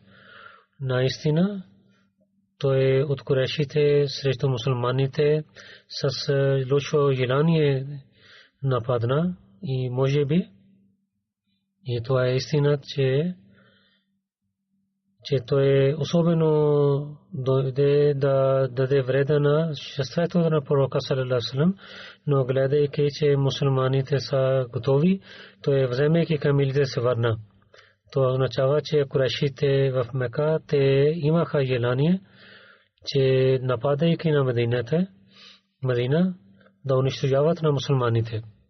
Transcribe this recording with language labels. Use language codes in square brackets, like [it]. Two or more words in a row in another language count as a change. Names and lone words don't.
[bg] Наистина, той е от Курешите срещу мусулманите с лошо желание нападна и може би и това е истина, че той особено дойде да даде вреда на шествието на пророка [ar] صلى الله عليه وسلم, [bg] но гледайки, че мусулманите са готови, той вземайки камилите се върна. Това означава, че Курешите в Мека те имаха желание, че нападайки на Медина да унищожават на мусулманите.